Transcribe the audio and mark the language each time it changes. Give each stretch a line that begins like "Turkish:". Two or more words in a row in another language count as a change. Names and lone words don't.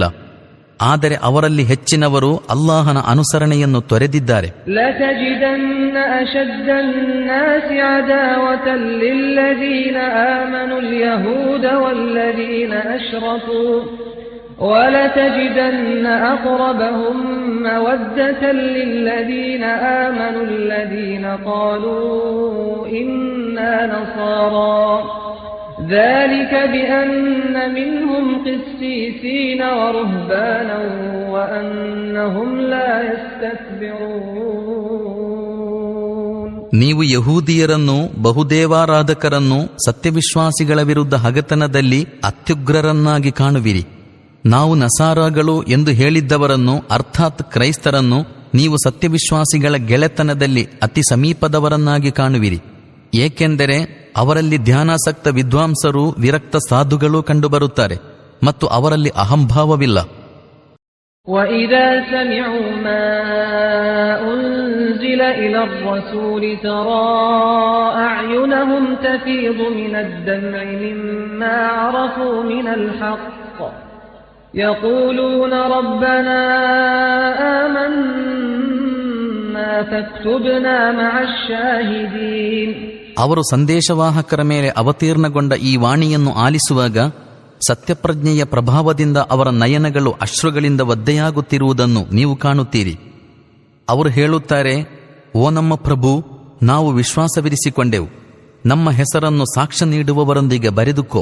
Kannada: ಆದರೆ ಅವರಲ್ಲಿ ಹೆಚ್ಚಿನವರು ಅಲ್ಲಾಹನ ಅನುಸರಣೆಯನ್ನು ತೊರೆದಿದ್ದಾರೆ.
Arabic: وَلَتَجِدَنَّ أَقْرَبَهُم مَّوَدَّةً لِّلَّذِينَ آمَنُوا الَّذِينَ قَالُوا إِنَّا نَصَارَىٰ ذَلِكَ بِأَنَّ مِنْهُمْ قِسِّيسِينَ وَرُهْبَانًا وَأَنَّهُمْ لَا يَسْتَكْبِرُونَ.
Kannada: ನೀವು ಯಹೂದಿಯರನ್ನು, ಬಹುದೇವಾರಾಧಕರನ್ನು ಸತ್ಯವಿಶ್ವಾಸಿಗಳ ವಿರುದ್ಧ ಹಗೆತನದಲ್ಲಿ ಅತ್ಯುಗ್ರರನ್ನಾಗಿ ಕಾಣುವಿರಿ. ನಾವು ನಸಾರಾಗಳು ಎಂದು ಹೇಳಿದ್ದವರನ್ನು, ಅರ್ಥಾತ್ ಕ್ರೈಸ್ತರನ್ನು, ನೀವು ಸತ್ಯವಿಶ್ವಾಸಿಗಳ ಗೆಳೆತನದಲ್ಲಿ ಅತಿ ಸಮೀಪದವರನ್ನಾಗಿ ಕಾಣುವಿರಿ. ಏಕೆಂದರೆ ಅವರಲ್ಲಿ ಧ್ಯಾನಾಸಕ್ತ ವಿದ್ವಾಂಸರು, ವಿರಕ್ತ ಸಾಧುಗಳೂ ಕಂಡುಬರುತ್ತಾರೆ ಮತ್ತು ಅವರಲ್ಲಿ ಅಹಂಭಾವವಿಲ್ಲ.
Arabic: وَإِذَا سَمِعُوا مَا أُنزِلَ إِلَى الرَّسُولِ تَرَى أَعْيُنَهُمْ تَفِيضُ مِنَ الدَّمْعِ مِمَّا عَرَفُوا مِنَ الْحَقِّ يَقُولُونَ رَبَّنَا آمَنَّا فَاكْتُبْنَا مَعَ الشَّاهِدِينَ.
Kannada: ಅವರು ಸಂದೇಶವಾಹಕರ ಮೇಲೆ ಅವತೀರ್ಣಗೊಂಡ ಈ ವಾಣಿಯನ್ನು ಆಲಿಸುವಾಗ ಸತ್ಯಪ್ರಜ್ಞೆಯ ಪ್ರಭಾವದಿಂದ ಅವರ ನಯನಗಳು ಅಶ್ರುಗಳಿಂದ ಒದ್ದೆಯಾಗುತ್ತಿರುವುದನ್ನು ನೀವು ಕಾಣುತ್ತೀರಿ. ಅವರು ಹೇಳುತ್ತಾರೆ, ಓ ನಮ್ಮ ಪ್ರಭು, ನಾವು ವಿಶ್ವಾಸವಿರಿಸಿಕೊಂಡೆವು, ನಮ್ಮ ಹೆಸರನ್ನು ಸಾಕ್ಷ್ಯ ನೀಡುವವರೊಂದಿಗೆ ಬರೆದುಕೋ.